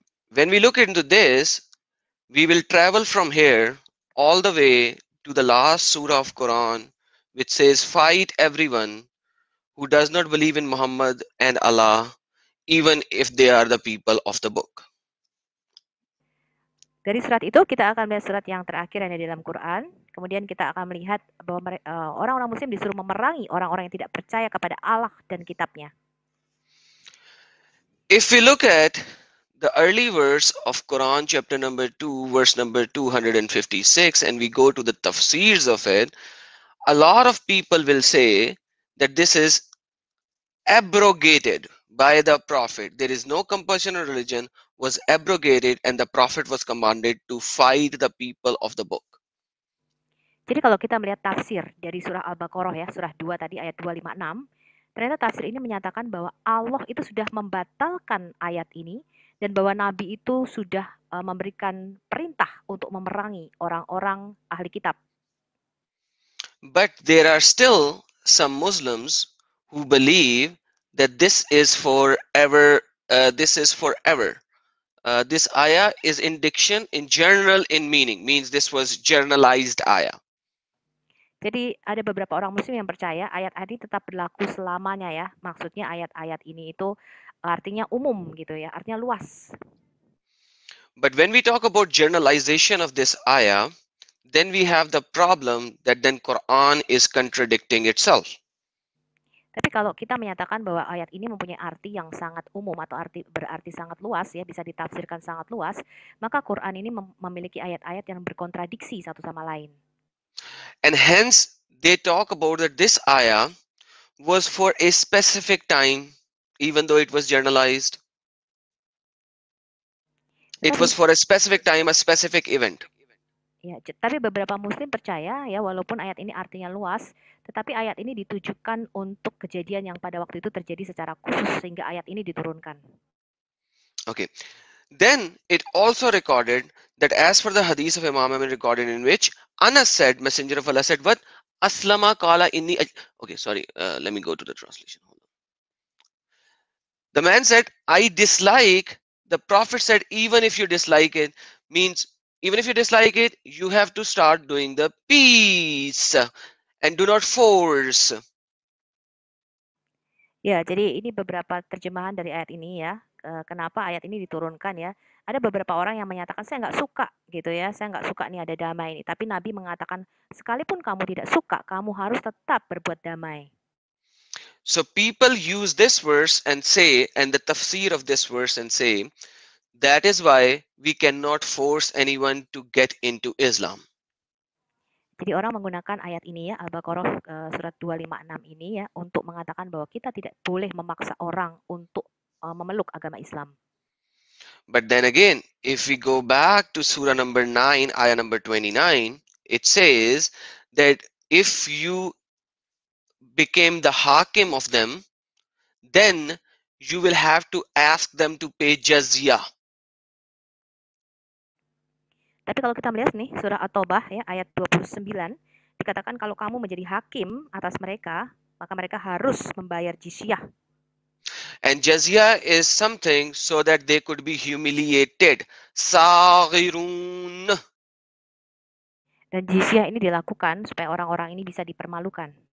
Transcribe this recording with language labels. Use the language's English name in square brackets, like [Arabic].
[English] When we look into this, we will travel from here all the way to the last surah of Quran, which says, "Fight everyone who does not believe in Muhammad and Allah, even if they are the people of the book." [Indonesian] Dari surat itu kita akan melihat surat yang terakhir yang ada di dalam Quran. Kemudian kita akan melihat bahwa orang-orang muslim disuruh memerangi orang-orang yang tidak percaya kepada Allah dan kitabnya. [English] If we look at the early verse of Quran chapter number 2 verse number 256 and we go to the tafsirs of it, a lot of people will say that this is abrogated by the prophet. There is no compulsion on religion, was abrogated, and the prophet was commanded to fight the people of the book. [Indonesian] Jadi kalau kita melihat tafsir dari surah Al-Baqarah ya, surah 2 tadi ayat 256, ternyata tafsir ini menyatakan bahwa Allah itu sudah membatalkan ayat ini dan bahwa Nabi itu sudah memberikan perintah untuk memerangi orang-orang ahli kitab. [English] But there are still some Muslims who believe that this is forever. This is forever. This ayah is in diction, in general, in meaning, means this was generalized ayah. [Indonesian] Jadi ada beberapa orang muslim yang percaya ayat-ayat ini tetap berlaku selamanya ya. Maksudnya ayat-ayat ini itu artinya umum gitu ya, artinya luas. [English] But when we talk about generalization of this ayah, then we have the problem that then Quran is contradicting itself. [Indonesian] Tapi kalau kita menyatakan bahwa ayat ini mempunyai arti yang sangat umum atau berarti sangat luas ya, bisa ditafsirkan sangat luas, maka Quran ini memiliki ayat-ayat yang berkontradiksi satu sama lain. [English] And hence they talk about that this ayah was for a specific time, even though it was generalized. It was for a specific time, a specific event. [Indonesian] Ya, tapi beberapa muslim percaya ya walaupun ayat ini artinya luas, tetapi ayat ini ditujukan untuk kejadian yang pada waktu itu terjadi secara khusus sehingga ayat ini diturunkan. Okay. [English] Then it also recorded that as for the hadith of Imam Ahmad recorded in which Anas said, Messenger of Allah said, what? [Arabic] Aslama kala inni. [English] Okay, sorry. Let me go to the translation. Hold on. The man said, I dislike. The Prophet said, even if you dislike it, means even if you dislike it, you have to start doing the peace and do not force. [Indonesian] Ya, jadi ini beberapa terjemahan dari ayat ini ya. Kenapa ayat ini diturunkan ya? Ada beberapa orang yang menyatakan saya nggak suka gitu ya, saya nggak suka nih ada damai ini. Tapi Nabi mengatakan sekalipun kamu tidak suka, kamu harus tetap berbuat damai. [English] So people use this verse and say, and the tafsir of this verse and say, that is why we cannot force anyone to get into Islam. [Indonesian] Jadi orang menggunakan ayat ini ya, Al-Baqarah surat 256 ini ya, untuk mengatakan bahwa kita tidak boleh memaksa orang untuk memeluk agama Islam. [English] But then again, if we go back to Surah number 9, ayah number 29, it says that if you became the hakim of them, then you will have to ask them to pay jizya. [Indonesian] Tapi kalau kita melihat nih surah At-Taubah ya ayat 29 dikatakan kalau kamu menjadi hakim atas mereka, maka mereka harus membayar jizyah. [English] And jizya is something so that they could be humiliated. [Arabic] Saghirun. [Indonesian] Dan jizyah ini dilakukan supaya orang-orang ini bisa dipermalukan.